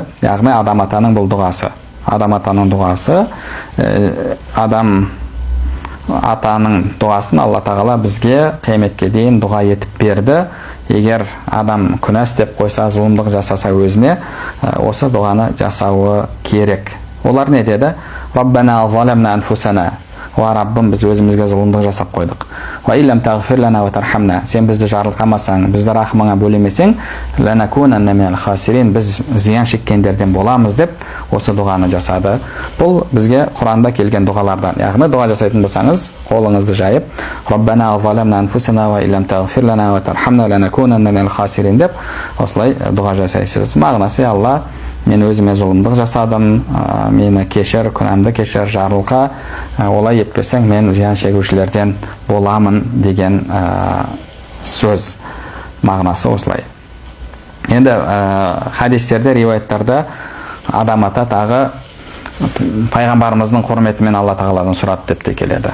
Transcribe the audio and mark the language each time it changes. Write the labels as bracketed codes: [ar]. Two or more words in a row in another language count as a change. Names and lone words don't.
[kk] Яғни адам атаның бұл дұғасы. Адам атаның дұғасы, адам атаның дұғасын Алла тағала бізге қияметке дейін дұға етіп берді. Егер адам күнә істеп қойса, зұлымдық жасаса өзіне, осы дұғаны жасауы керек. Олар не деді? [ar] ربنا ظلمنا أنفسنا. [kk] Ва Раббым, біз өзімізге зұлымдық жасап қойдық. [ar] وإن لم تغفر لنا وترحمنا. [kk] Сен бізді жарылқамасаң, бізді рахымыңа бөлемесең, [ar] لنكونن من الخاسرين. [kk] Біз зиян шеккендерден боламыз деп осы дұғаны жасады. Бұл бізге Құранда келген дұғалардан. Яғни дұға жасайтын болсаңыз, қолыңызды жайып, [ar] ربنا ظلمنا أنفسنا وإن لم تغفر لنا وترحمنا لنكونن من الخاسرين [kk] деп осылай дұға жасайсыз. Мағынасы: Алла, мен өзіме зұлымдық жасадым, мені кешір, күнәмді кешір, жарылқа, олай етпесең мен зиян шегушілерден боламын деген сөз. Мағынасы осылай. Енді хадистерде, риуаяттарда адам ата тағы пайғамбарымыздың құрметімен Алла тағаладан сұрады деп те келеді.